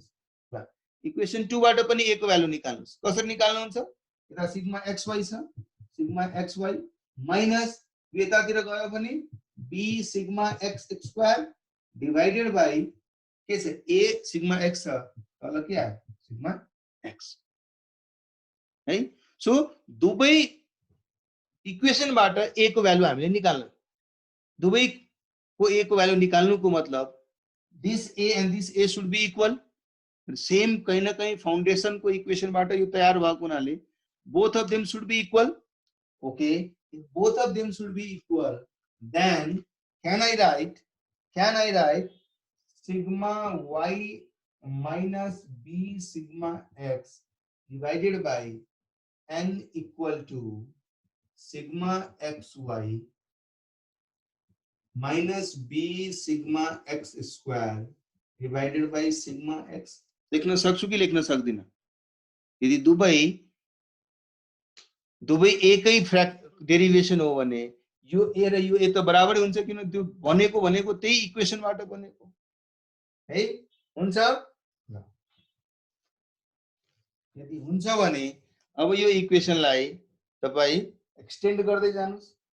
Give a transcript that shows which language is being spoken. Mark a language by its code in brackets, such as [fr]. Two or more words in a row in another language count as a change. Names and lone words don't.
[ne] ल इक्वेसन 2 बाट पनि a को भ्यालु निकाल्नुस्। कसरी निकाल्नुहुन्छ, यता सिग्मा xy छ, सिग्मा xy माइनस यतातिर गयो भने [en] b sigma x square divided by [ne] के छ a सिग्मा x छ, तल के आयो सिग्मा x है। सो दुवै इक्वेसनबाट a को भ्यालु हामीले निकाल्नु, दुवैको a को भ्यालु निकाल्नुको मतलब [en] this a and this a should be equal same [hi] कहीं ना कहीं [ne] फाउंडेशन को इक्वेशन बाट यो तयार भएको हुनाले [en] both of them should be equal. Okay, if both of them should be equal, then can I write sigma y minus b sigma x divided by n equal to sigma xy minus b sigma x square divided by sigma x. [ne] लेख्न सक्छु कि लेख्न सक्दिन? यदि दुवै एकै डेरिभेसन हो भने यो ए र यो ए त बराबरै हुन्छ किन त्यो भनेको त्यही इक्वेसनबाट बनेको है हुन्छ। यदि हुन्छ भने अब यो इक्वेसनलाई तपाई एक्सटेन्ड गर्दै जानुस्।